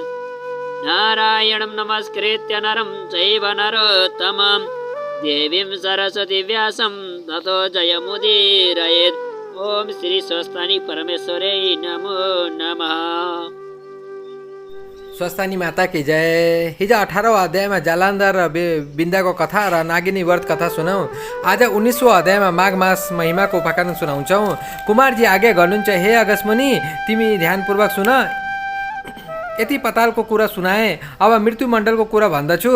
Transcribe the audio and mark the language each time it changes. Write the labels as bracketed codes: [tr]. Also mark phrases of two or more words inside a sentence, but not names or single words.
[sa] नारायणं नमस्कृत्य नरं चैव नरोत्तमं देवीं सरस्वती व्यासं ततो जयमुदीरयेत्। ओम श्री स्वस्थानी परमेश्वरे नमो नमः। [hi] स्वस्थानी माता की जय। [ne] हिजो 18औं अध्यायमा जालन्धर र बिन्दाको कथा र नागिनी व्रत कथा सुनौँ। आज 19औं अध्यायमा माघ मास महिमाको उपाख्यान सुनाउँछौँ। कुमारजी आज्ञा गर्नुहुन्छ, हे अगस्मुनि तिमी ध्यानपूर्वक सुन। यति पतालको कुरा सुनाए, अब मृत्युमण्डलको कुरा भन्दछु।